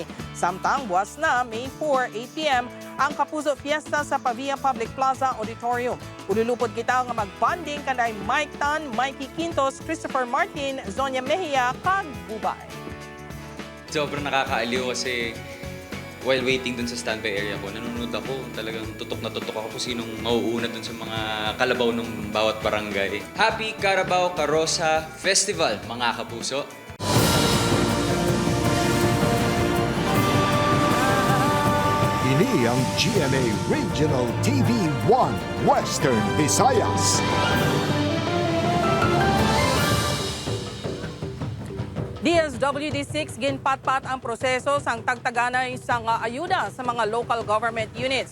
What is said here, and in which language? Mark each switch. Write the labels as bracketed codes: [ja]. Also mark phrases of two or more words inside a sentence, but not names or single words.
[hil] Samtang buwas na May 4, 8 p.m. ang Kapuso Fiesta sa Pavia Public Plaza Auditorium. Ululupod kita nga magbanding kanay Mike Tan, Mikey Quintos, Christopher Martin, Zonia Mejia kag Bubay. [tl] Sobrang nakakaaliw kasi [en] while waiting [tl] dun sa standby area ko, nanonood ako. Talagang tutok na tutok ako kung sinong mauuna dun sa mga kalabaw ng bawat barangay. [en] Happy Carabao Carosa Festival, [tl] mga kapuso! [hil] Ini ang GMA Regional TV 1 Western Visayas. DSWD6 ginpatpat ang proseso sang tagtaganay sang ayuda sa mga local government units.